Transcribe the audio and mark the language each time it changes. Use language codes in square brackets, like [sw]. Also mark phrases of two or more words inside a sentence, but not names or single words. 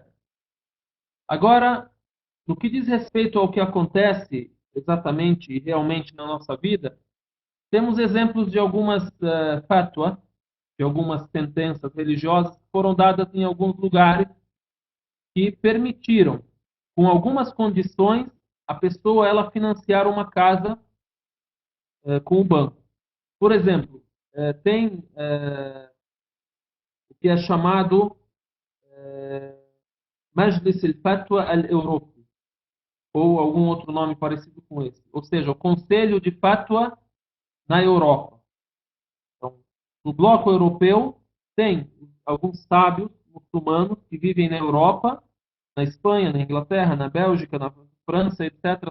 [pt] Agora, no que diz respeito ao que acontece exatamente e realmente na nossa vida, temos exemplos de algumas fatwa, de algumas sentenças religiosas que foram dadas em alguns lugares que permitiram, com algumas condições, a pessoa ela financiar uma casa com o banco. Por exemplo, tem o que é chamado Majlis al-Fatwa al-Europi, ou algum outro nome parecido com esse. Ou seja, o Conselho de Fatwa na Europa. Então, no bloco europeu, tem alguns sábios muçulmanos que vivem na Europa, na Espanha, na Inglaterra, na Bélgica, na França, etc.